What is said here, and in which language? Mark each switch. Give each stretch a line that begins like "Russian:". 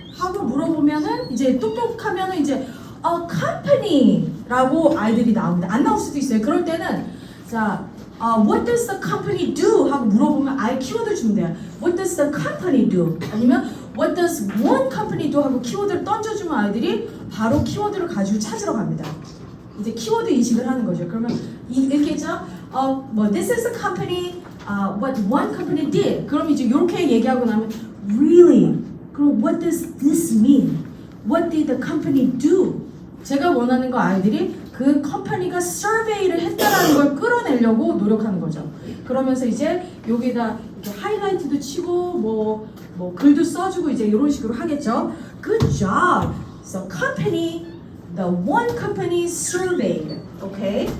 Korean: 하고 물어보면은 이제 똑똑하면은 이제 a company라고 아이들이 나옵니다. 안 나올 수도 있어요. 그럴 때는 자,
English: what does the company do?
Korean: 하고 물어보면 아예 키워드 주면 돼요.
English: What does the company do? 아니면 what does one company do?
Korean: 하고 키워드를 던져주면 아이들이 바로 키워드를 가지고 찾으러 갑니다. 이제 키워드 인식을 하는 거죠. 그러면 이렇게 했죠.
English: 뭐 this is a company, what one company did.
Korean: 그럼 이제 이렇게 얘기하고 나면 really? 그럼
English: what does this mean? What did the company do?
Korean: 제가 원하는 거 아이들이 그 컴퍼니가 서베이를 했다라는 걸 끌어내려고 노력하는 거죠. 그러면서 이제 여기다 이렇게 하이라이트도 치고 뭐 글도 써주고 이제 이런 식으로 하겠죠.
English: Good job. So company, the one company surveyed. Okay.